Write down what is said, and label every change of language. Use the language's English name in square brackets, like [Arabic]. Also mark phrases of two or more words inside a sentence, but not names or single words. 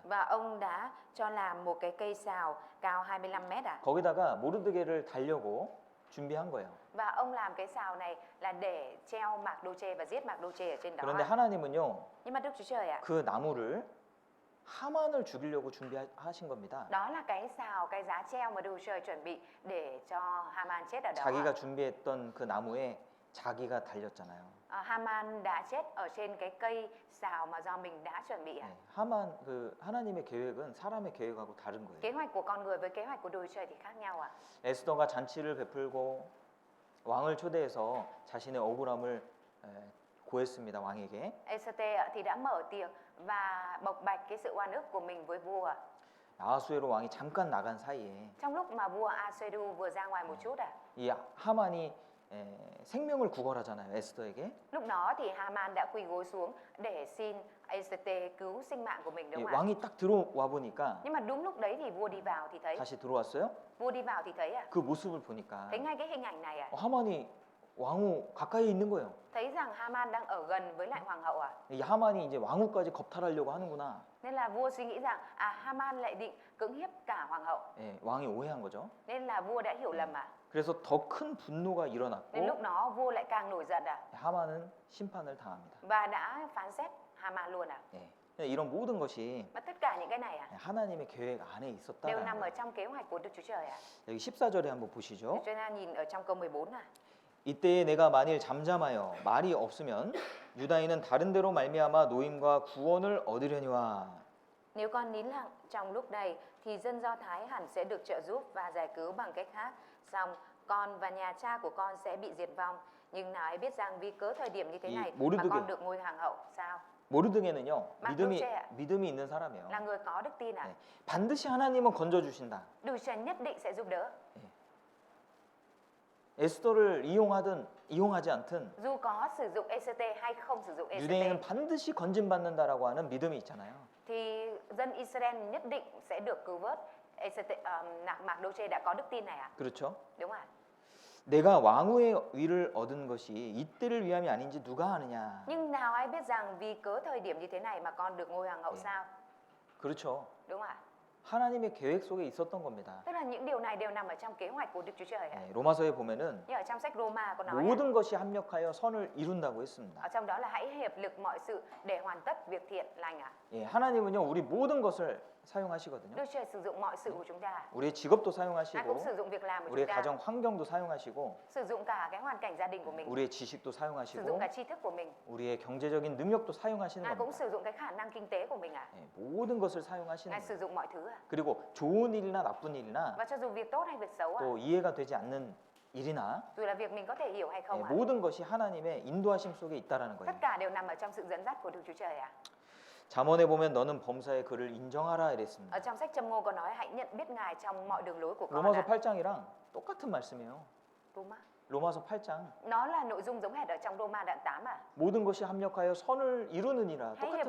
[Vietnamese] Và ông đã cho làm một cái cây sào cao 25 mét ạ. [Korean] 거기다가 모르드게를 달려고 준비한 거예요. [Vietnamese] Và ông làm cái sào này là để treo Mạc-đô-chê và giết Mạc-đô-chê ở trên đó [Korean] 그런데 [Vietnamese] ạ. [Korean] 하나님은요 [Vietnamese] Nhưng mà Đức Chúa Trời ạ, [Korean] 그 나무를 하만을 죽이려고 준비하신 겁니다. [Vietnamese] đó là cái sào, cái giá treo mà Đức Chúa Trời chuẩn bị để cho Haman chết ở đó. [Korean] 자기가 준비했던 그 나무에 자기가 달렸잖아요. [Vietnamese] Haman đã chết ở trên cái cây sào mà do mình đã chuẩn bị ạ. [Korean] 하나님의 계획은 사람의 계획하고 다른 거예요. [Vietnamese] Kế hoạch của con người với kế hoạch của Đức Chúa Trời thì khác nhau ạ. [Korean] 에스더가 잔치를 베풀고 왕을 초대해서 자신의 억울함을 고했습니다. 왕에게. [Vietnamese] Ê-sê-tê thì đã mở tiệc và bộc bạch cái sự oan ức của mình với vua ạ. [Korean] 아하수에로 왕이 잠깐 나간 사이에 [Vietnamese] Trong lúc mà vua A-sê-đu vừa ra ngoài một chút ạ. [Korean] 이 하만이 생명을 구걸하잖아요. 에스더에게. [Vietnamese] Lúc đó thì Haman đã quỳ gối xuống để xin Ê-sê-tê cứu sinh mạng của mình đúng [Korean] 이 [Vietnamese] không ạ? [Korean] 왕이 딱 들어와 보니까 [Vietnamese] Nhưng mà đúng lúc đấy thì vua đi vào thì thấy, [Korean] 다시 들어왔어요. [Vietnamese] vua đi vào thì thấy ạ. [Korean] 그 모습을 보니까 [Vietnamese] Thấy ngay cái hình ảnh này ạ. [Korean] 하만이 왕후 가까이 있는 거예요. [Vietnamese] Thấy rằng Haman đang ở gần với lại hoàng hậu ạ. [Korean] 이 하만이 이제 왕후까지 겁탈하려고 하는구나. [Vietnamese] Nên là vua suy nghĩ rằng Haman lại định cưỡng hiếp cả hoàng hậu. [Korean] 예, 왕이 오해한 거죠. [Vietnamese] Nên là vua đã hiểu lầm ạ. [Korean] 그래서 더 큰 분노가 [Vietnamese] Nên [Korean] 일어났고 [Vietnamese] lúc đó vua lại càng nổi giận ạ. [Korean] 하만은 심판을 당합니다. [Vietnamese] Và đã phán xét Haman luôn ạ. [Korean] 예. 이런 모든 것이 [Vietnamese] Và tất cả những cái này ạ [Korean] 하나님의 계획 안에 [Vietnamese] đều [Korean] 있었다라는 [Vietnamese] nằm ở [Korean] 거예요. [Vietnamese] trong kế hoạch của Đức Chúa Trời ạ. [Korean] 여기 14절에 한번 보시죠. [Vietnamese] Chúng ta nhìn ở trong câu 14 ạ. [Korean] 이때에 내가 만일 잠잠하여 말이 없으면 유다인은 다른 데로 말미암아 노임과 구원을 얻으려니와. [Vietnamese] Nếu con nín lặng trong lúc này thì dân Do Thái hẳn sẽ được trợ giúp và giải cứu bằng cách khác. Song con và nhà cha của con sẽ bị diệt vong. Nhưng nào ai biết rằng vì cớ thời điểm như thế [Korean] 이 [Vietnamese] này mà [Korean] 모르드게. [Vietnamese] con được ngôi hoàng hậu. Sao? [Korean] 모르드게는요, 막두째. 믿음이 있는 사람이에요. [Vietnamese] Là người có đức tin à? [Korean] 네. 반드시 하나님은 건져주신다. [Vietnamese] Đức Chúa nhất định sẽ giúp đỡ. [Korean] 에스더를 이용하든 이용하지 않든 [Vietnamese] Dù có sử dụng ECT hay không sử dụng [Korean] 유대인은 [Vietnamese] ECT [Korean] 반드시 건진받는다라고 하는 믿음이 있잖아요. [Vietnamese] thì dân Israel nhất định sẽ được cứu vớt. ECT, Mạc-đô-chê đã có đức tin này à? [Korean] 그렇죠? [Vietnamese] Đúng ạ. [Korean] 내가 왕후의 위를 얻은 것이 이때를 위함이 아닌지 누가 아느냐. [Vietnamese] Nhưng nào ai biết rằng vì cớ thời điểm như thế này mà con được ngôi hoàng hậu sao? [Korean] 그렇죠. [Vietnamese] Đúng ạ. [Korean] 하나님의 계획 속에 있었던 겁니다. [Vietnamese] Tức là những điều này đều nằm ở trong kế hoạch của Đức Chúa Trời ạ. [Korean] 네, 로마서에 보면은 [Vietnamese] Như ở trong sách Roma có nói [Korean] 모든 것이 합력하여 선을 이룬다고 했습니다. [Vietnamese] ở trong đó là hãy hiệp lực mọi sự để hoàn tất việc thiện lành ạ. [Korean] 예, 하나님은요 우리 모든 것을 사용하시거든요. [Vietnamese] Đức Chúa Trời sử dụng mọi sự của chúng ta. [Korean] 우리의 직업도 [Vietnamese] Ngài cũng [Korean] 사용하시고 [Vietnamese] sử dụng việc làm của [Korean] 우리의 [Vietnamese] chúng ta. [Korean] 가정 환경도 사용하시고 [Vietnamese] Sử dụng cả cái hoàn cảnh gia đình của mình. [Korean] 우리의 지식도 [Vietnamese] Sử dụng [Korean] 사용하시고 [Vietnamese] cả tri thức của mình. [Korean] 우리의 경제적인 능력도 사용하시는 [Vietnamese] Ngài cũng [Korean] 겁니다. [Vietnamese] sử dụng cái khả năng kinh tế của mình ạ. [Korean] 예, 모든 것을 사용하시는 [Vietnamese] Ngài [Korean] 거예요. [Vietnamese] sử dụng mọi thứ ạ. [Korean] 그리고 좋은 일이나 나쁜 일이나 [Vietnamese] Và cho dù việc tốt hay việc xấu ạ, [Korean] 또 이해가 되지 않는 일이나 [Vietnamese] dù là việc mình có thể hiểu hay [Korean] 예, [Vietnamese] không ạ, [Korean] 모든 것이 하나님의 인도하심 속에 있다라는 [Vietnamese] tất [Korean] 거예요. [Vietnamese] cả đều nằm ở trong sự dẫn dắt của Đức Chúa Trời ạ. [Korean] 잠언에 보면 너는 범사의 그를 인정하라 [Vietnamese] Ở [Korean] 이랬습니다. [Vietnamese] trong sách Châm Ngôn có nói hãy nhận biết Ngài trong mọi đường lối của con [Korean] 로마서 [Vietnamese] ạ. [Korean] 8장이랑 똑같은 말씀이에요. [Vietnamese] Roma. [Korean] 로마서 8장 [Vietnamese] Nó là nội dung giống hệt ở trong Roma đoạn 8 ạ. [Korean] 모든 것이 합력하여 선을 이루느니라 [Vietnamese] Hãy hiệp